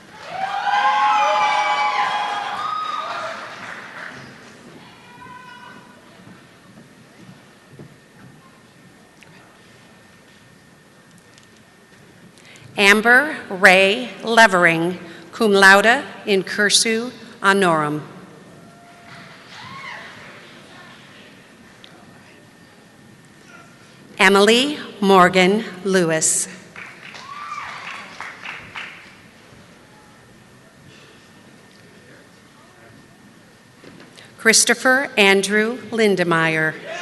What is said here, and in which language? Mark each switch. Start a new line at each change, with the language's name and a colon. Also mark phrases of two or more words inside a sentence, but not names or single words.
English: Amber Ray Levering,
Latin: cum laude in cursu honorum.
English: Emily Morgan Lewis. Christopher Andrew Lindemeyer.